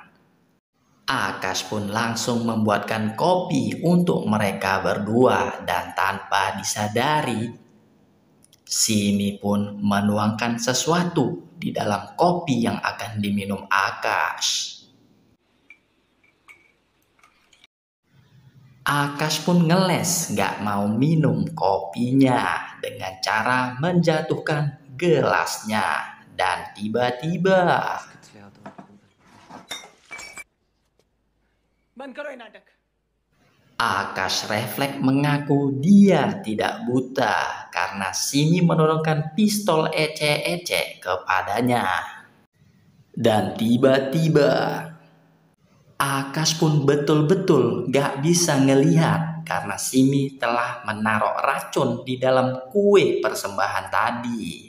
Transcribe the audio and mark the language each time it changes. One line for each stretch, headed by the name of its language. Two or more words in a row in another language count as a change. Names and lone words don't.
Indonesian: Akash pun langsung membuatkan kopi untuk mereka berdua dan tanpa disadari Simi pun menuangkan sesuatu di dalam kopi yang akan diminum Akash. Akash pun ngeles gak mau minum kopinya dengan cara menjatuhkan gelasnya dan tiba-tiba
Hindi: बंद करो ये नाटक
Indonesian: Akash refleks mengaku dia tidak buta karena Simi menodongkan pistol ecek-ecek kepadanya. Dan tiba-tiba Akash pun betul-betul gak bisa ngelihat karena Simi telah menaruh racun di dalam kue persembahan tadi.